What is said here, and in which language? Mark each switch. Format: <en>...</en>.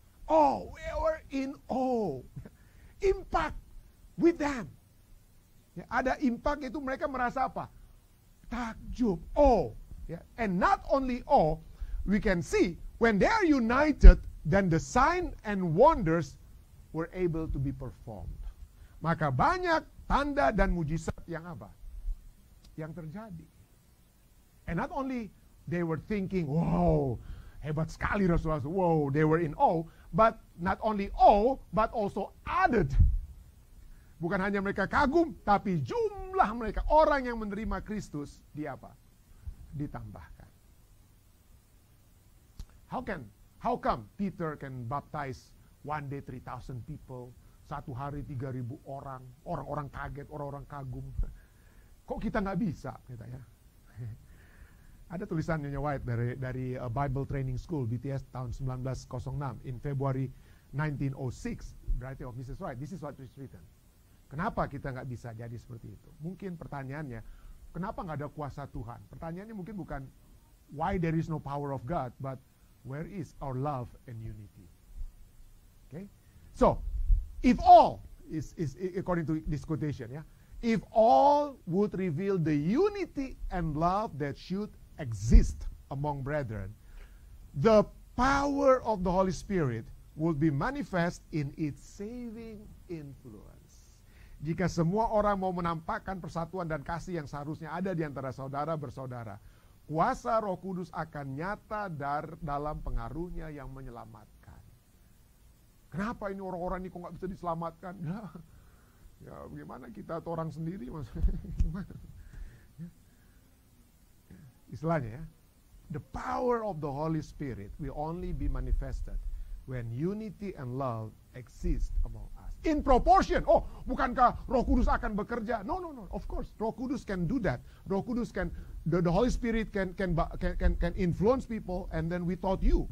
<en>Oh, we were in awe. Impact with them.</en> <id>Ya, ada impact itu mereka merasa apa? Takjub, awe. Ya.</id> <en>And not only awe, we can see when they are united, then the sign and wonders were able to be performed.</en> <id>Maka banyak tanda dan mujizat yang apa? Yang terjadi.</id> <en>And not only they were thinking, wow,</en> <id>hebat sekali rasul-rasul.</id> <en>Wow, they were in awe. But not only awe, but also added.</en> <id>Bukan hanya mereka kagum, tapi jumlah mereka, orang yang menerima Kristus, di apa? Ditambahkan.</id> <en>How come Peter can baptize one day 3,000 people,</en> <id>satu hari 3,000 orang, orang-orang kaget, orang-orang kagum. Kok kita nggak bisa? Gitu ya. Ada tulisan Nyonya White dari Bible Training School BTS tahun 1906</id> <en>in February 1906.</en> <id>Berarti of Mrs.</id> <en>White, this is what is written.</en> <id>Kenapa kita nggak bisa jadi seperti itu? Mungkin pertanyaannya, kenapa nggak ada kuasa Tuhan? Pertanyaannya mungkin bukan</id> <en>why there is no power of God, but where is our love and unity? Okay, so if all is according to this quotation, yeah, if all would reveal the unity and love that should exist among brethren, the power of the Holy Spirit will be manifest in its saving influence.</en> <id>Jika semua orang mau menampakkan persatuan dan kasih yang seharusnya ada di antara saudara bersaudara, kuasa Roh Kudus akan nyata dalam pengaruhnya yang menyelamatkan. Kenapa ini orang-orang ini kok nggak bisa diselamatkan? Ya bagaimana kita atau orang sendiri maksudnya? Istilahnya ya,</id> <en>the power of the Holy Spirit will only be manifested when unity and love exist among us. In proportion. Oh,</en> <id>bukankah Roh Kudus akan bekerja?</id> <en>No. Of course, Roh Kudus can do that. Roh Kudus can, the Holy Spirit can influence people, and then without you.</en>